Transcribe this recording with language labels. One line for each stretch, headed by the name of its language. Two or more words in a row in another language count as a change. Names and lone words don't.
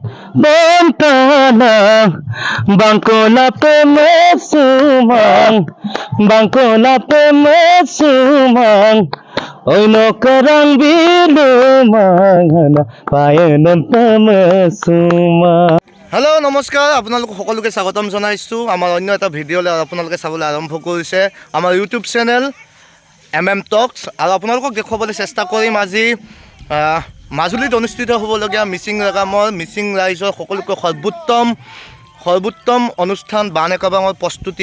Mising: bantana bangkola pe mesumang bangkola pe mesumang oi no karang bilumang hana payanam tamasuma.
Assamese: হেল্ল' নমস্কাৰ, আপোনালোক সকলোকে স্বাগতম জনাইছোঁ আমাৰ অন্য এটা ভিডিঅ'লৈ আপোনালোকে চাবলৈ আৰম্ভ কৰিছে আমাৰ
English: YouTube channel
Assamese: টক্স। আৰু আপোনালোকক দেখুৱাবলৈ চেষ্টা কৰিম আজি মাজুলীত অনুষ্ঠিত হ'বলগীয়া মিচিং ৰেগামৰ মিচিং ৰাইজৰ সকলোতকৈ সৰ্বোত্তম অনুষ্ঠান nékebangৰ প্ৰস্তুতি।